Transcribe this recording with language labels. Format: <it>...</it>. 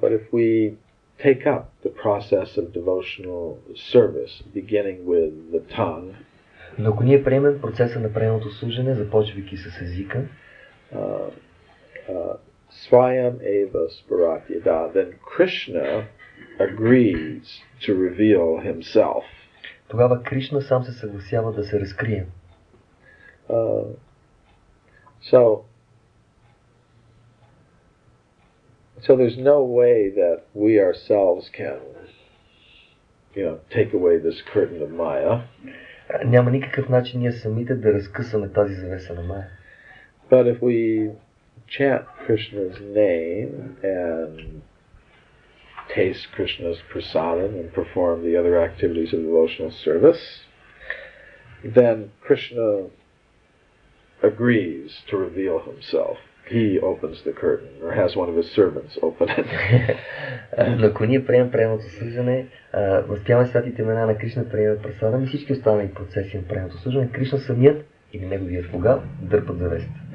<en>But if we take up the process of devotional service, beginning with the tongue.</en> <bg>Но ако ние приемем процеса на преемното служене, започвайки с езика,</bg> <sa>swayam eva sparatyada,</sa> <en>then Krishna agrees to reveal himself.</en> <bg>Тогава Кришна сам се съгласява да се разкрие.</bg> <en>So there's no way that we ourselves can, take away this curtain of Maya.</en> <bg>Няма никакъв начин ние самите да разкъсаме тази завеса на Мая.</bg> <en>But if we chant Krishna's name and taste Krishna's prasadam and perform the other activities of devotional service, then Krishna agrees to reveal himself. He opens the curtain, or has one of his servants open it.</en> <bg>Но ако ние приемем преемното служене, възпяваме святите имена на Кришна, приемаме прасадам и всички останали процеси на преемното служене, Кришна самият или неговият слуга дърпат завеста.</bg>